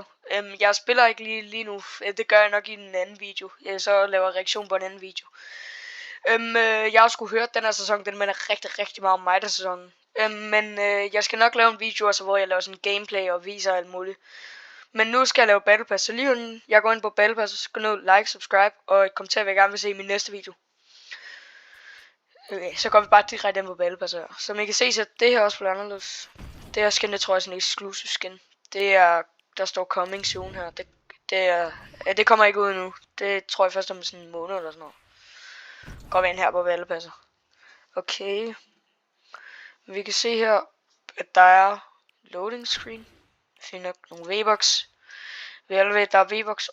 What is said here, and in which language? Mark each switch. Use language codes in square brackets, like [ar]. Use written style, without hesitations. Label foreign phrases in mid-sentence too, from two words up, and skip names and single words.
[da] Jeg spiller ikke lige nu, det gør jeg nok i en anden video. Jeg så laver reaktion på en anden video. Jeg har sgu hørt den her sæson, den minder rigtig meget om mig der sæsonen. Men jeg skal nok lave en video, altså, hvor jeg laver sådan gameplay og viser alt muligt. Men nu skal jeg lave Battle Pass, så lige inden jeg går ind på Battle Pass, så gå ned, [en] like, subscribe [da] og kommenter, hvad jeg gerne vil se i min næste video. Okay, så går vi bare direkte ind på Battle Pass her. Som I kan se, så det her også bliver anderledes. Det her skin, det tror jeg er sådan en [en] exclusive skin. [da] Det er, der står [en] coming soon [da] her. Det kommer ikke ud nu. Det tror jeg først om sådan en måned eller sådan noget. Går vi ind her på Battle Pass. Okay. Vi kan se her, at der er [en] loading screen. [da] Finder nogle V-Bucks. Der er V-Bucks.